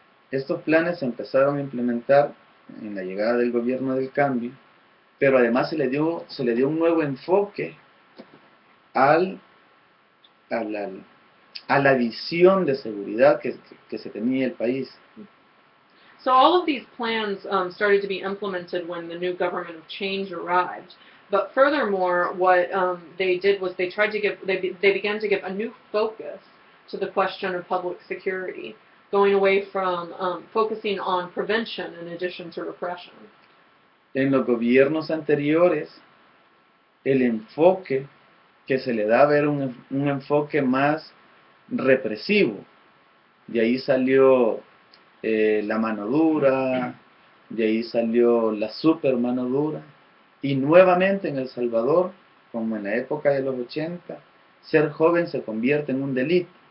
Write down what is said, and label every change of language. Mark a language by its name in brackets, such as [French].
[Spanish] Estos planes se empezaron a implementar en la llegada del gobierno del cambio, pero además se le dio un nuevo enfoque a la visión de seguridad que se tenía el país. [English] So all of these plans started to be implemented when the new government of change arrived. But furthermore, what they did was they began to give a new focus to the question of public security, going away from focusing on prevention in addition to repression. [Spanish] En los gobiernos anteriores, el enfoque que se le daba era un enfoque más represivo. De ahí salió la mano dura, de ahí salió la super mano dura, y nuevamente en El Salvador, como en la época de los 80, ser joven se convierte en un delito.